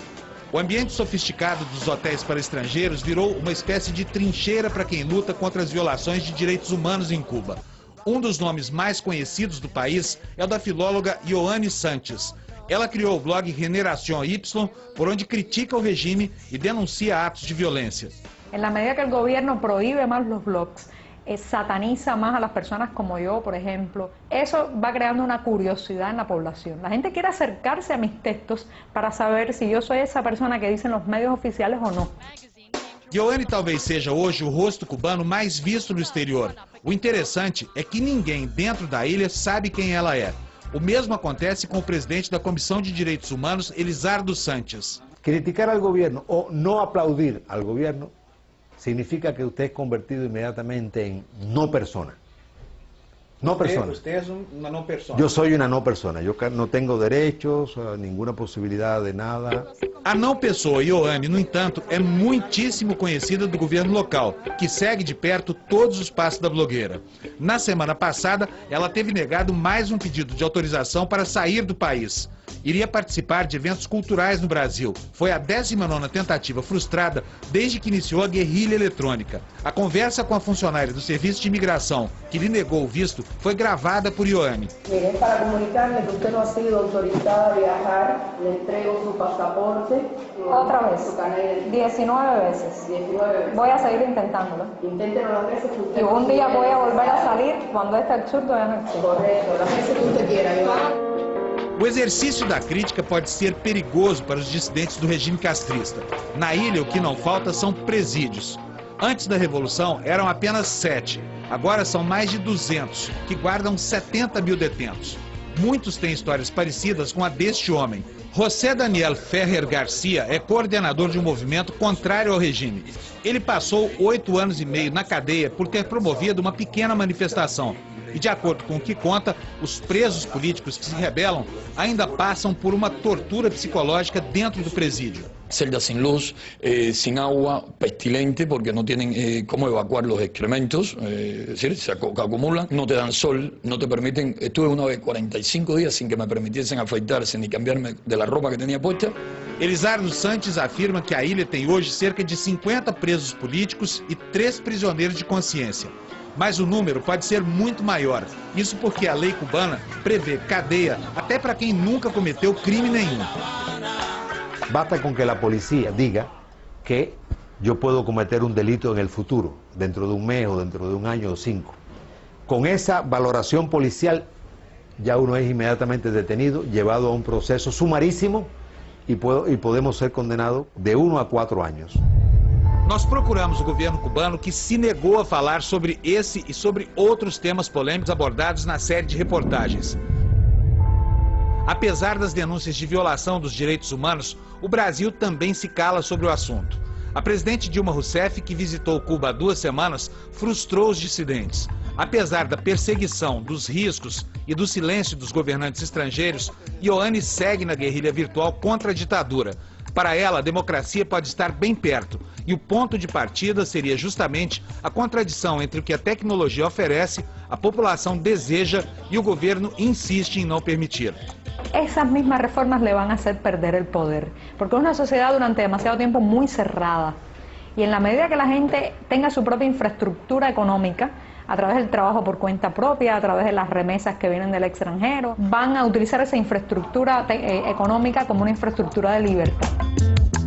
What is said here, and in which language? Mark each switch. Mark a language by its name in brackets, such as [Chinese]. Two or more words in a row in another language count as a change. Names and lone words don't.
[Portuguese] O ambiente sofisticado dos hotéis para estrangeiros virou uma espécie de trincheira para quem luta contra as violações de direitos humanos em Cuba. Um dos nomes mais conhecidos do país é o da filóloga Ioane Sanches. Ela criou o blog Generación Y, por onde critica o regime e denuncia atos de violência. Na medida que o governo proíbe mais os blogs, [Spanish] sataniza más a las personas como yo, por ejemplo, eso va creando una curiosidad en la población. La gente quiere acercarse a mis textos para saber si yo soy esa persona que dicen los medios oficiales o no. [Portuguese] Ioane talvez seja hoje o rosto cubano mais visto no exterior. O interessante é que ninguém dentro da ilha sabe quem ela é. O mesmo acontece com o presidente da Comissão de Direitos Humanos, Elizardo Sanches. [Spanish] Criticar al gobierno o no aplaudir al gobierno significa que usted es convertido inmediatamente en no persona. No persona. Usted es una no persona. Yo soy una no persona. Yo no tengo derechos, ninguna posibilidad de nada. [Portuguese] A não pessoa Ioane, no entanto, é muitíssimo conhecida do governo local, que segue de perto todos os passos da blogueira. Na semana passada, ela teve negado mais um pedido de autorização para sair do país. Iria participar de eventos culturais no Brasil. Foi a 19ª tentativa frustrada desde que iniciou a guerrilha eletrônica. A conversa com a funcionária do Serviço de Imigração, que lhe negou o visto, foi gravada por Ioane. [Spanish] Mire, para comunicarle que usted no ha sido autorizada a viajar, le entrego su pasaporte. Otra vez, 19 veces. 19 veces. Voy a seguir intentándolo. Inténtelo las veces que usted Y un día voy a volver a salir cuando este absurdo ya no existe. Correcto, las veces que usted quiera, Ioane. [Portuguese] O exercício da crítica pode ser perigoso para os dissidentes do regime castrista. Na ilha, o que não falta são presídios. Antes da Revolução, eram apenas 7. Agora são mais de 200, que guardam 70 mil detentos. Muitos têm histórias parecidas com a deste homem. José Daniel Ferrer Garcia é coordenador de um movimento contrário ao regime. Ele passou 8 anos e meio na cadeia por ter promovido uma pequena manifestação. E, de acordo com o que conta, os presos políticos que se rebelam ainda passam por uma tortura psicológica dentro do presídio. [Spanish] Celdas sin luz, sin agua, pestilente, porque no tienen cómo evacuar los excrementos, es decir, se acumulan, no te dan sol, no te permiten. Estuve una vez 45 días sin que me permitiesen afeitarse ni cambiarme de la ropa que tenía puesta. [Portuguese] Elisardo Santos afirma que a ilha tem hoje cerca de 50 presos políticos e 3 prisioneiros de consciência. Mas o número pode ser muito maior. Isso porque a lei cubana prevê cadeia até para quem nunca cometeu crime nenhum. [Spanish] Basta con que la policía diga que yo puedo cometer un delito en el futuro, dentro de un mes o dentro de un año o 5. Con esa valoración policial ya uno es inmediatamente detenido, llevado a un proceso sumarísimo y podemos ser condenados de 1 a 4 años. [Portuguese] Nós procuramos o governo cubano, que se negou a falar sobre esse e sobre outros temas polêmicos abordados na série de reportagens. Apesar das denúncias de violação dos direitos humanos, o Brasil também se cala sobre o assunto. A presidente Dilma Rousseff, que visitou Cuba há 2 semanas, frustrou os dissidentes. Apesar da perseguição, dos riscos e do silêncio dos governantes estrangeiros, Ioane segue na guerrilha virtual contra a ditadura. Para ela, a democracia pode estar bem perto, e o ponto de partida seria justamente a contradição entre o que a tecnologia oferece, a população deseja e o governo insiste em não permitir. [Spanish] Esas mismas reformas le van a hacer perder el poder, porque es una sociedad durante demasiado tiempo muy cerrada, y en la medida que la gente tenga su propia infraestructura económica, a través del trabajo por cuenta propia, a través de las remesas que vienen del extranjero, van a utilizar esa infraestructura económica como una infraestructura de libertad.